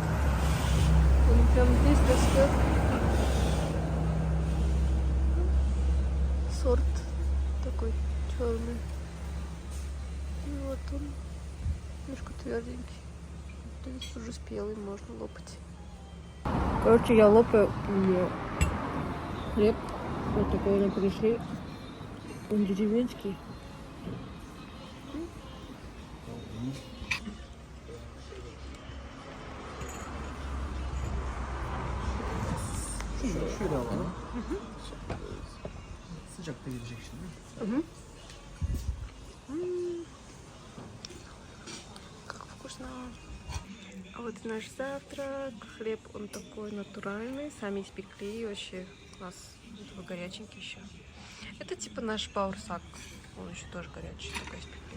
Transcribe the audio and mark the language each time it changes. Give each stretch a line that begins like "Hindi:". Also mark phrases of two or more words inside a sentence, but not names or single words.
Russian: Он прям здесь растет. Сорт такой черный. И вот он. Немножко тверденький. Здесь уже спелый, можно лопать. Короче, я лопаю хлеб. Вот такой нам пришли. Он деревенский.
Turkish: Şöyle alalım. Sıcakta gelecek şimdi.
Russian: Как вкусно. А вот и наш завтрак. Хлеб, он такой натуральный. Сами испекли. Вообще класс. Такой горяченький еще. Это типа наш пауэрсак. Он еще тоже горячий. Только испекли.